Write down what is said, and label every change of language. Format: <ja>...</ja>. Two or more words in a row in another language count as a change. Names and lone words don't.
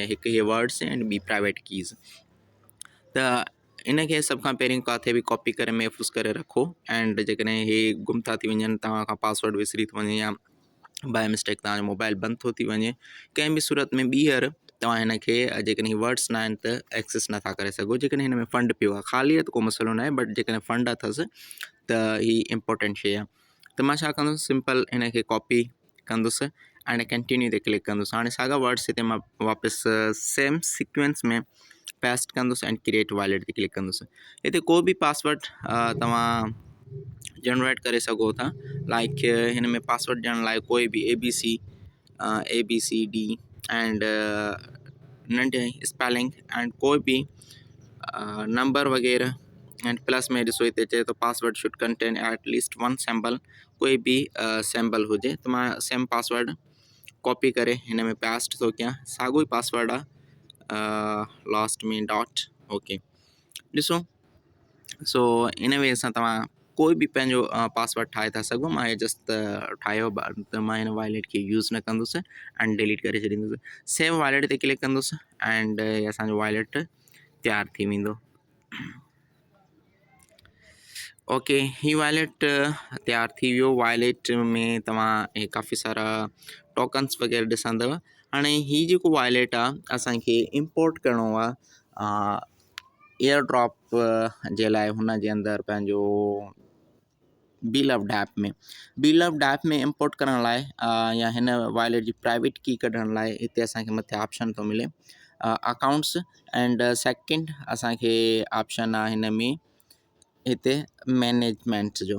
<sd>हिकु इहे वर्ड्स एंड ॿी</sd> <en>private keys.</en> <sd>त इनखे सभ खां पहिरीं किथे बि कॉपी करे महफ़ूज़ करे रखो एंड जेकॾहिं हे गुम था थी वञनि, तव्हां खां पासवर्ड विसरी थो वञे या</sd> <en>by mistake</en> <sd>तव्हांजो मोबाइल बंदि थो थी वञे, कंहिं बि सूरत में ॿीहर तव्हां हिन खे जेकॾहिं वर्ड्स न आहिनि त एक्सेस नथा करे सघो। जेकॾहिं हिन में फंड पियो आहे, ख़ाली आहे त को मसइलो न आहे, बट जेकॾहिं फंड अथसि त ही इम्पोर्टेंट शइ आहे। त मां छा कंदुसि, सिंपल हिन खे कॉपी कंदुसि</sd> <en>and continue</en> <sd>ते क्लिक कंदुसि। हाणे साॻा वर्ड्स हिते मां वापसि</sd> <en>same sequence</en> <sd>में पेस्ट कंदुसि</sd> <en>and create wallet</en> <sd>ते क्लिक कंदुसि। हिते को बि पासवर्ड तव्हां जनरेट करे सघो था। लाइक हिन में पासवर्ड ॾियण लाइ कोई बि ABCD एंड नंढे स्पेलिंग एंड कोई बि नंबर वग़ैरह</sd> <en>and plus</en> <sd>में ॾिसो हिते चए थो</sd> <en>password should contain atleast 1 sample,</en> <sd>कोई बि सैम्पल हुजे। त मां सेम पासवर्ड कॉपी करे हिन में पेस्ट थो कयां। साॻियो ई पासवर्ड आहे, लास्ट में डॉट। ओके, ॾिसो।</sd> <en>so in way</en> <sd>सां तव्हां कोई बि पंहिंजो पासवर्ड ठाहे था सघो। मां हे जस्ट ठाहियो त मां हिन वॉलेट खे यूज़ न कंदुसि एंड डिलीट करे छॾींदुसि।</sd> <en>save wallet</en> <sd>ते क्लिक कंदुसि एंड असांजो वॉलेट तैयारु थी वेंदो। ओके, ही वॉलेट तैयारु थी वियो। वॉलेट में तव्हां काफ़ी सारा टोकन्स वग़ैरह ॾिसंदव। हाणे ही जेको वॉलेट आहे असांखे इम्पोर्ट करिणो आहे</sd> <en>air drop</en> <sd>जे लाइ। हुन जे अंदरि पंहिंजो</sd> <en>beloved app</en> <sd>में इम्पोर्ट करण लाइ या हिन वॉलेट जी प्राइवेट की कढण लाइ हिते असांखे मथे ऑप्शन थो मिले</sd> <en>accounts and second</en> <sd>असांखे ऑप्शन आहे हिन में हिते मैनेजमेंट जो।</sd>